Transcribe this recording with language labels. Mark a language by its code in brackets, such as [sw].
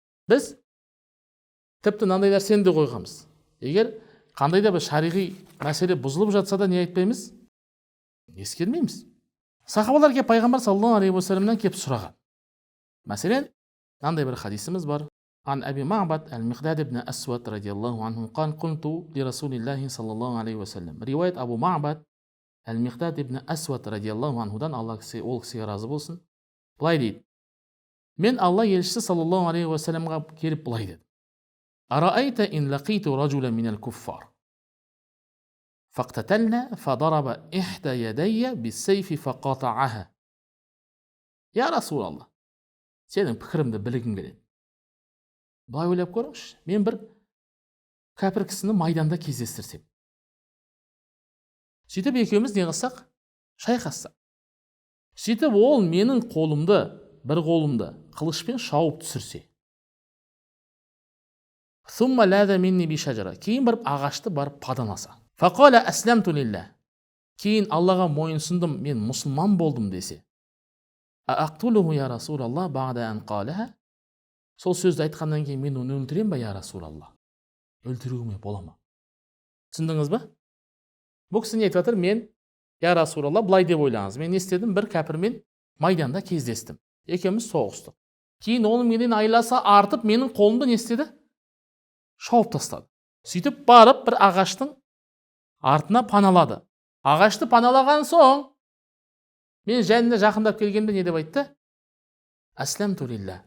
[kk] Біз тіпті мынандай нәрсені де қойғанбыз. Егер қандай да бір шариғи мәселе бұзылып жатса да не айтпаймыз? Ескермейміз. Сахабалар келіп пайғамбар саллаллаху алейхи уассаламнан келіп сұраған. Мәселен, мынандай бір хадисіміз бар. [ar] عن أبي معبد المقداد بن أسود رضي الله عنه قال قلت لرسول الله صلى الله عليه وسلم. رواية أبو معبد المقداد بن أسود رضي الله عنهдан [kk] Алла ол кісіге разы болсын. Былай дейді. Мен Алла елшісі саллаллаху алейхи уассаламға келіп былай деді. [ar] أرأيت إن لقيت رجلا من الكفار فاقتتلنا فضرب إحدى يدي بالسيف فقطعها. يا رسول الله. [kk] Сенің пікірімді білгім келеді. Былай ойлап көріңізші, мен бір кәпір кісіні майданда кездестірсем. Сөйтіп екеуміз не қылсақ? Шайқассақ. Сөйтіп ол менің қолымды, бір қолымды қылышпен шауып түсірсе. [ar] Сумма лада минни би шажара. [kk] Кейін барып ағашты барып паданаса. [ar] Фақала аслямту лилля. [kk] Кейін Аллаға мойынсұндым, мен мұсылман болдым десе. [ar] Ақтулуху я Расулаллах бағда ан қалаха. [kk] Сол сөзді айтқаннан кейін мен оны өлтірем ба, я Расулаллах? Өлтіруіме бола ма? Түсіндіңіз ба? Бұл кісі не айтып жатыр? Мен, я Расулаллах, былай деп ойлаңыз. Мен не істедім? Бір кәпірмен майданда кездестім. Екеуміз соғыстық. Кейін оның менен айласы артып, менің қолымды не істеді? Шауып тастады. Сөйтіп барып бір ағаштың артына паналады. Ағашты паналаған соң, мен жәніне жақындап келгенде не деп айтты? [ar] Аслямту лилля.